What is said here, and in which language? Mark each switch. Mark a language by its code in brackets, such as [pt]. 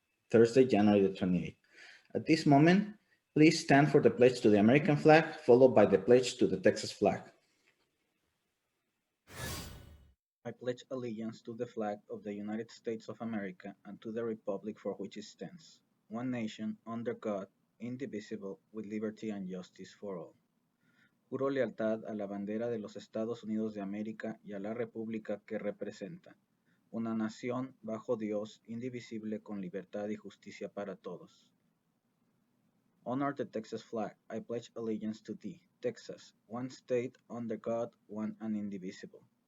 [en] Thursday, January the 28th. At this moment, please stand for the pledge to the American flag, followed by the pledge to the Texas flag. I pledge allegiance to the flag of the United States of America and to the republic for which it stands, one nation, under God, indivisible, with liberty and justice for all. [es] Juro lealtad a la bandera de los Estados Unidos de América y a la república que representa, una nación bajo Dios, indivisible, con libertad y justicia para todos. [en] Honor the Texas flag. I pledge allegiance to thee, Texas, one state, under God, one and indivisible.